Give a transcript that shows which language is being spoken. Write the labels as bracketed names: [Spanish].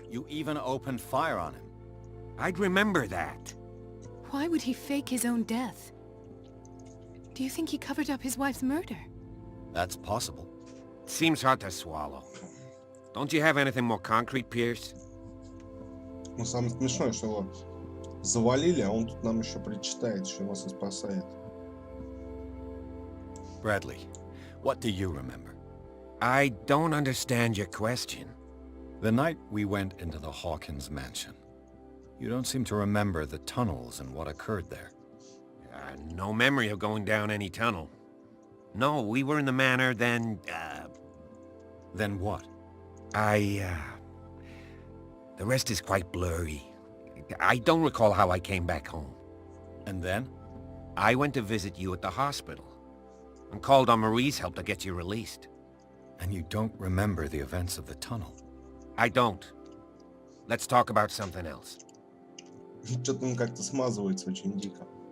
[English] You even opened fire on him. I'd remember that. Why would he fake his own death? Do you think he covered up his wife's murder? That's possible. Seems hard to swallow. Don't you have anything more concrete, Pierce? [Russian] Ну, самое смешное, что его завалили, а он тут нам еще причитает, что нас и спасает. [English] Bradley, what do you remember? I don't understand your question. The night we went into the Hawkins mansion. You don't seem to remember the tunnels and what occurred there. No memory of going down any tunnel. No, we were in the manor, then, Then what? The rest is quite blurry. I don't recall how I came back home. And then? I went to visit you at the hospital, and called on Marie's help to get you released. And you don't remember the events of the tunnel? I don't. Let's talk about something else. [Russian] Что-то он как-то смазывается очень дико.